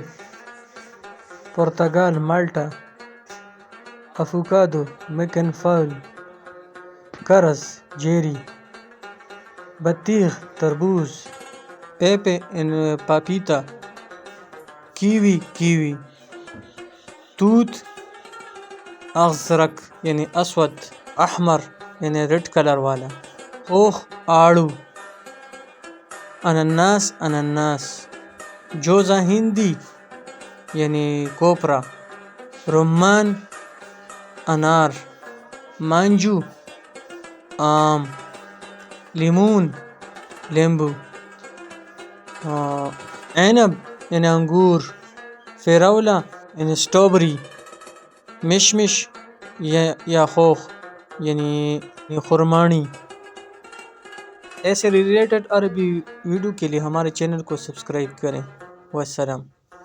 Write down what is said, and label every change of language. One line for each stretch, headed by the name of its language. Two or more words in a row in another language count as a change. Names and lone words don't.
Arabic: برتقال مالتا. افوكادو ميكن فاول. كرز جيري. بطيخ تربوز. بيبي ان بابيتا. كيوي. توت أزرق یعنی اسود.
Urdu: احمر یعنی
English: red color
Urdu: والا.
Arabic: خوخ آڑو.
Urdu: انناس.
Arabic: جوزا ہندی
Urdu: یعنی کوپرا.
Arabic: رمان انار. مانجو آم. لیمون لیمبو. عنب یعنی انگور. فراولہ یعنی اسٹرابری. مشمش یا خوخ یعنی خرمانی.
Urdu: ایسے ریلیٹڈ عربی ویڈیو کے لیے ہمارے چینل کو سبسکرائب کریں.
Arabic: والسلام.